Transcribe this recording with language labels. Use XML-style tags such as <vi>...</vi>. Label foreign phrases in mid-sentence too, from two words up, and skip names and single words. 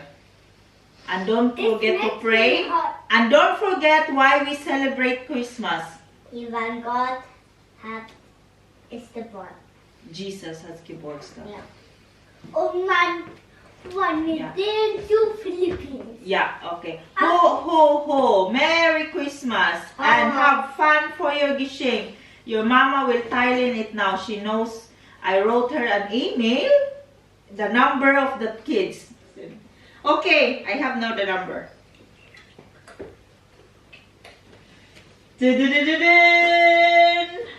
<en>And don't forget to pray. And don't forget why we celebrate Christmas. Even God is the born. Jesus has geburtstag. Yeah. Oh man, one Yeah. didn't do Philippines. Yeah, okay. Ho, ho, ho. Merry Christmas. And have fun for your gishing. Your mama will tile in it now. She knows I wrote her an email. The number of the kids. Okay, I have now the number. Dun-dun-dun-dun-dun.</en>